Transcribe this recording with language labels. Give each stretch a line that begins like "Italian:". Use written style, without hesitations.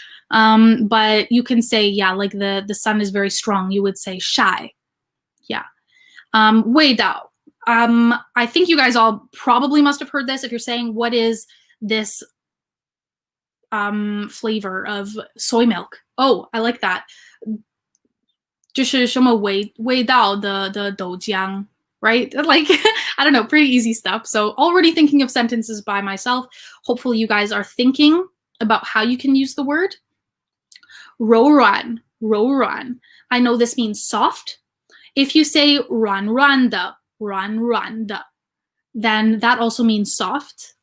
English: But you can say, yeah, like the sun is very strong. You would say shài. Yeah. 味道. I think you guys all probably must have heard this. If you're saying, what is this flavor of soy milk? Oh, I like that.
Chinese: 就是什么味道的豆浆,
English: right? Like, I don't know, pretty easy stuff. So already thinking of sentences by myself. Hopefully you guys are thinking about how you can use the word.
Chinese: 柔软, 柔软.
English: I know this means soft. If you say
Chinese: 软软的, 软软的,
English: then that also means soft.